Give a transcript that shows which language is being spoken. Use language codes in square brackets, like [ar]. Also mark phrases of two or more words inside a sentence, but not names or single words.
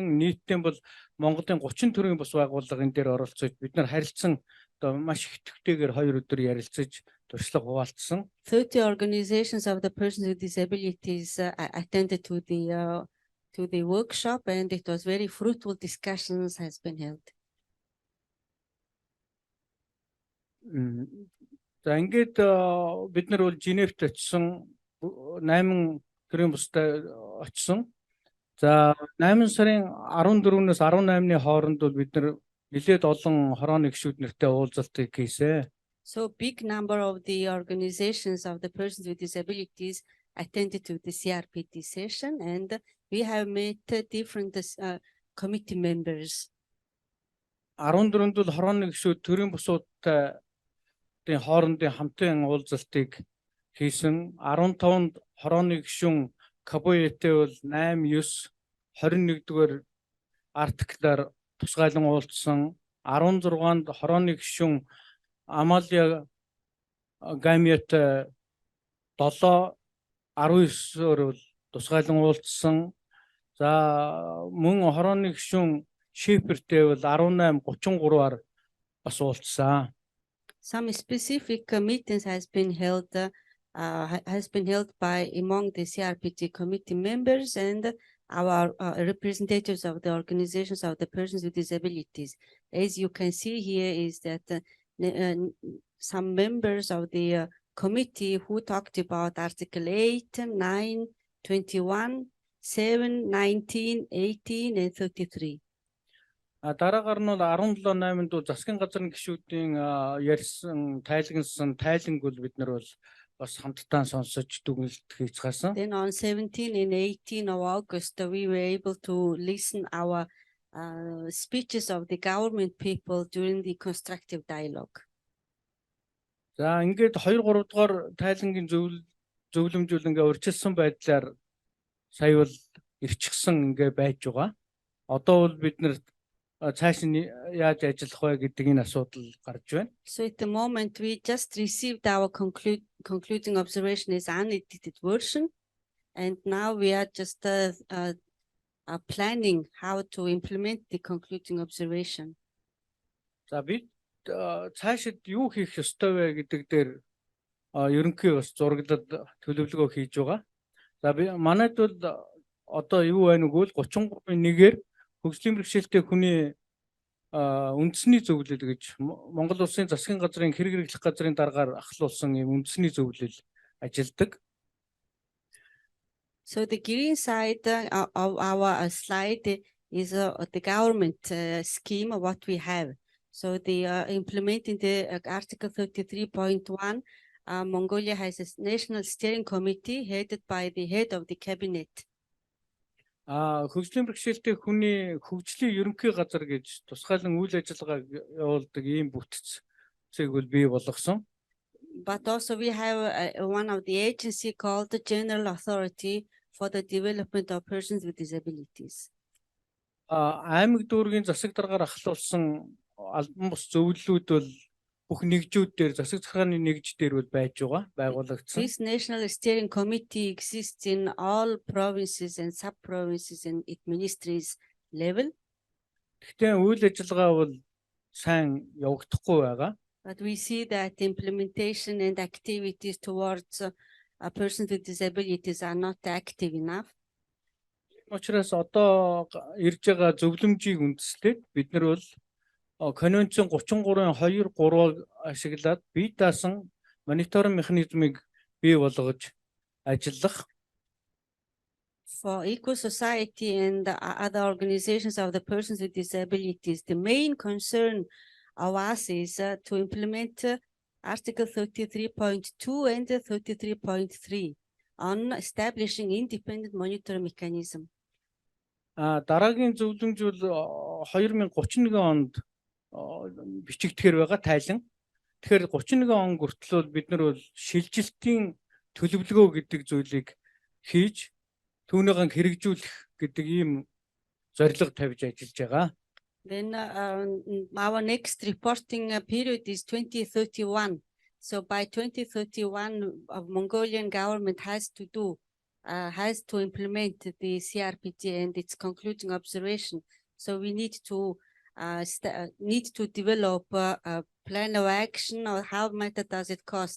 [mn] Нийтдээ бол Монголын 30 төрлийн бас байгууллага энэ дээр оролцож бид нар харилцсан маш их төвтэйгээр 2 өдөр ярилцаж туршлага хуваалцсан. [en] 30 organizations of the persons with disabilities attended to the workshop, and it was very fruitful discussions has been held. [mn] За ингээд бид нар бол Женевт очсон 8 төрлийн бустай очсон. За 8 сарын 14-өөс 18-ны хооронд бол бид нар нэлээд олон хорооны гишүүд нартай уулзалтыг хийсэн. [en] So big number of the organizations of the persons with disabilities attended to the CRPD session, and we have met different committee members. [mn] 14-нд бол хорооны гишүүд төрийн бусуудтай хоорондын хамтын уулзалтыг хийсэн. 15-нд хорооны гишүүн Кабоетэй бол 8, 9, 21-р артиклаар тусгайлан уулзсан. 16-нд хорооны гишүүн Амалия Гамиэтэй 7, 19-өр бол тусгайлан уулзсан. За мөн хорооны гишүүн Шипертэй бол 18, 33-аар бас уулзсан. [en] Some specific meetings has been held by among the CRPD committee members, and our representatives of the organizations of the persons with disabilities. As you can see here is that some members of the committee who talked about Article 8, 9, 21, 7, 19, 18, and 33. [mn] Дараагаар нь бол 17-8-нд бол засгийн газрын гишүүдийн ярьсан тайлгнасан тайланг бол бид нар бол бас хамтдаа сонсож дүгнэлт хийцгаасан. [en] Then on 17 and 18 of August, we were able to listen our speeches of the government people during the constructive dialogue. [mn] За ингээд 2 3 дугаар тайлангийн зөвлөмжүүл ингээ урьдчилсан байдлаар сая бол ирчихсэн ингээ байж байгаа. Одоо бол бид нар цааш нь яаж ажиллах вэ гэдэг энэ асуудал гарч байна. [en] So at the moment we just received our concluding observation as unedited version, and now we are just planning how to implement the concluding observation. [mn] За бид цаашид юу хийх ёстой вэ гэдэг дээр ерөнхий бас зураглал төлөвлөгөө хийж байгаа. За манайд бол одоо юу байна вэ гэвэл 33-1-ээр хөгжлийн бэрхшээлтэй хүний үндэсний зөвлөл гэж Монгол Улсын засгийн газрын хэрэг хэрэглэх газрын дараагаар ахлуулсан юм үндэсний зөвлөл ажилдаг. [en] So the green side of our slide is the government scheme of what we have. So the implementing the Article 33.1, Mongolia has a national steering committee headed by the head of the cabinet. [mn] Хөгжлийн бэрхшээлтэй хүний хөгжлийн ерөнхий газар гэж тусгайлан үйл ажиллагаа явуулдаг ийм бүтцийг бол бий болгосон. [en] But also we have one of the agency called the General Authority for the Development of Persons with Disabilities. [mn] Аймаг дүүргийн засаг даргаар ахлуулсан албан бус зөвлөлүүд бол бүх нэгжүүд дээр засаг захиргааны нэгж дээр бол байж байгаа байгуулагдсан. [en] This national steering committee exists in all provinces and sub-provinces and it ministries level. [mn] Гэхдээ үйл ажиллагаа бол сайн явагдахгүй байгаа. [en] But we see that implementation and activities towards persons with disabilities are not active enough. [mn] Учраас одоо ирж байгаа зөвлөмжийг үндэслээд бид нар бол Конвенцийн 33-2-3-ыг ашиглаад бие даасан мониторинг механизмыг бий болгож ажиллах. [en] For equal society and other organizations of the persons with disabilities, the main concern of us is to implement Article 33.2 and 33.3 on establishing independent monitoring mechanism. [mn] Дараагийн зөвлөмж бол 2031 онд бичигдэхэр байгаа тайлан. Тэгэхээр 31 он хүртэл бид нар бол шилжилтийн төлөвлөгөө гэдэг зүйлийг хийж түүнийг хэрэгжүүлэх гэдэг ийм зорилго тавьж ажиллаж байгаа. [en] Then our next reporting period is 2031. So by 2031, Mongolian government has to implement the CRPD and its concluding observation. So we need to develop a plan of action, or how much does it cost?